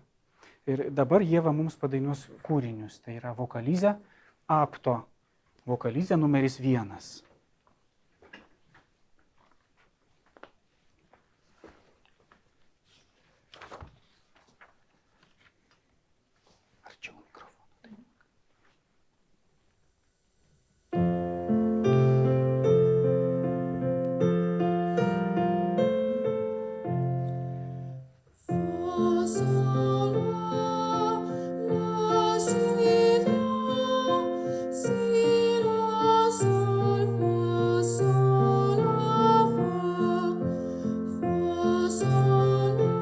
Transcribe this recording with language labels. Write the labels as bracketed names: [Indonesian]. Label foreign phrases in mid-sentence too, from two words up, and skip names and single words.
[Lithuanian] Ir dabar Ieva mums padainuos kūrinius, tai yra vokalizė, apto vokalizė numeris 1. Arčiau mikrofono. Fa, sol, la, si, do, si, la, sol, fa, sol, la, fa, sol,